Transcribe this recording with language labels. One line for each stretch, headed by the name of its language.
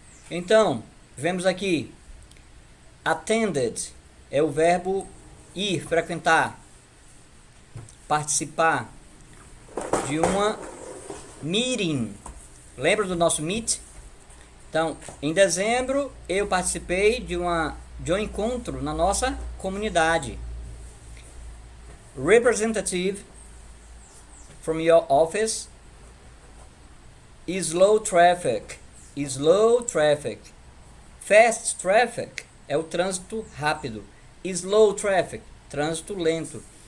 Portuguese: Então, vemos aqui, attended é o verbo ir, frequentar, participar de uma meeting. Lembra do nosso meet? Então, em dezembro, eu participei de um encontro na nossa comunidade.
English: Representative from your office. Slow traffic. Slow traffic.
Portuguese: Fast traffic é o trânsito rápido. Slow traffic, trânsito lento.